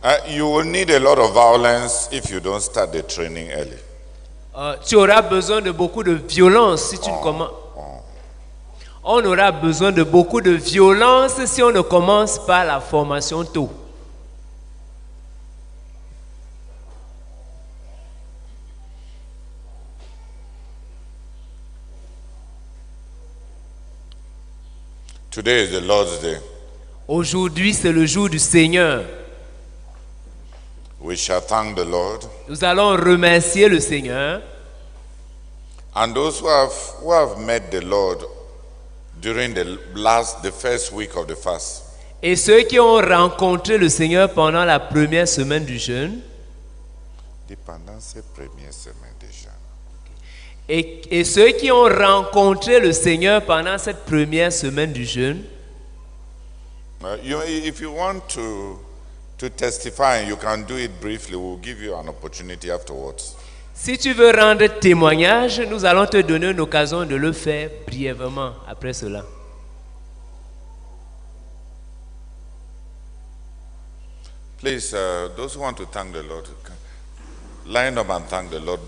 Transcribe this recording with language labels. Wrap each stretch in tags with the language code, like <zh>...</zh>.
<en>You will need a lot of violence if you don't start the training early.</en> <fr>Tu auras besoin de beaucoup de violence si tu ne commences. On aura besoin de beaucoup de violence si on ne commence pas la formation tôt.</fr> <en>Today is the Lord's Day.</en> <fr>Aujourd'hui, c'est le jour du Seigneur.</fr> <en>We shall thank the Lord.</en> <fr>Nous allons remercier le Seigneur.</fr> <en>And those who have met the Lord during the first week of the fast.</en> <fr>Et ceux qui ont rencontré le Seigneur pendant la première semaine du jeûne. Pendant cette première semaine du jeûne. Et ceux qui ont rencontré le Seigneur pendant cette première semaine du jeûne.</fr> <en>If you want to testify, you can do it briefly. We'll give you an opportunity afterwards.</en> <fr>Si tu veux rendre témoignage, nous allons te donner une occasion de le faire brièvement après cela.</fr> <en>Please, those who want to thank the Lord, line up and thank the Lord.</en>